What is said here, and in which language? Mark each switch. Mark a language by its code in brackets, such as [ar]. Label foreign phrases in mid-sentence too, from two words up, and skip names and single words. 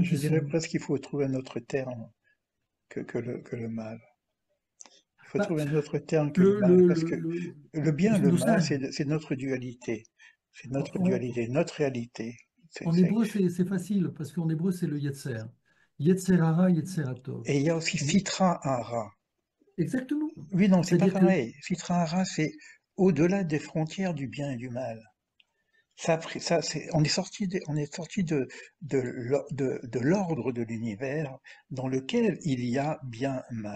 [fr] Je qui dirais sont... presque qu'il faut trouver un autre terme que le mal. Il faut Bah, trouver un autre terme que le mal, parce que le bien et le nos mal, sages, c'est notre dualité. C'est notre en, dualité, notre réalité. en hébreu, c'est facile parce qu'en hébreu, c'est le Yetzer. [he] Yetzer hara, Yetzer hatov. [fr] Et il y a aussi [he] Sitra Hara. [fr] Exactement. Oui, non, c'est pas C'est-à-dire que pareil. [he] Sitra Hara, [fr] c'est au-delà des frontières du bien et du mal. On est sorti de l'ordre de l'univers dans lequel il y a bien mal.